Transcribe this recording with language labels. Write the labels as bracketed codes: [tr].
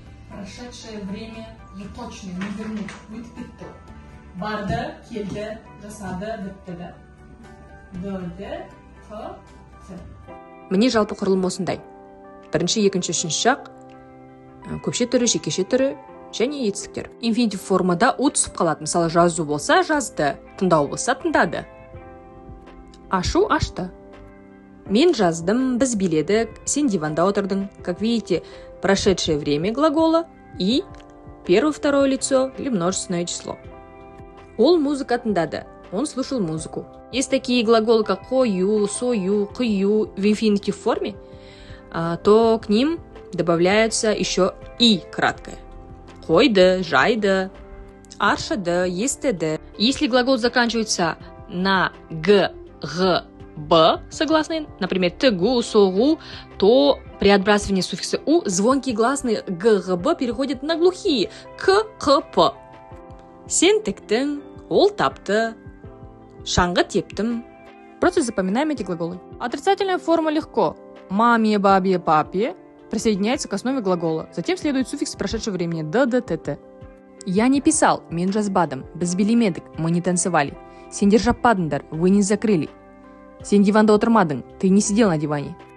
[ru] Прошедшее время же точно не вернуть. [kk] Өтіп кетті. Барды, келді, жасады, бітті да. Д, Д, Т, Т. Міне жалпы құрылым осындай. Бірінші, екінші, үшінші шақ, көпше түрі, жекеше түрі және етістіктер. Инфинитив формада у түсіп қалады. Мысалы, жазу болса жазды, тыңдау болса тыңдады. Ашу ашты. Мен жаздым, біз биледік, сен диванда отырдың. [ru] Как видите, прошедшее время глагола и первое, второе лицо или множественное число. [kk] Ол музыка тыңдады. [ru] Он слушал музыку. Есть такие глаголы, как қою, сою, қию в инфинитив форме, то к ним добавляется еще и краткое. [kk] Қойды, жайды, аршады, естеді. [ru] Если глагол заканчивается на г, г, б согласные, например, тыгу, согу, то при отбрасывании суффикса у звонкие гласные г, г, б переходят на глухие к, п. [kk] Сен тіктің, ол тапты, шаңғы тептім. [ru] Просто запоминаем эти глаголы. Отрицательная форма легко. Маме, бабе, папе присоединяется к основе глагола. Затем следует суффикс прошедшего времени д, д, т, т. Я не писал, [kk] мен жазбадым, біз билемедік, [ru] мы не танцевали. [kk] Сендер жаппадыңдар, [ru] вы не закрыли. [kk] Сен диванда отырмадың, [ru] ты не сидел на диване.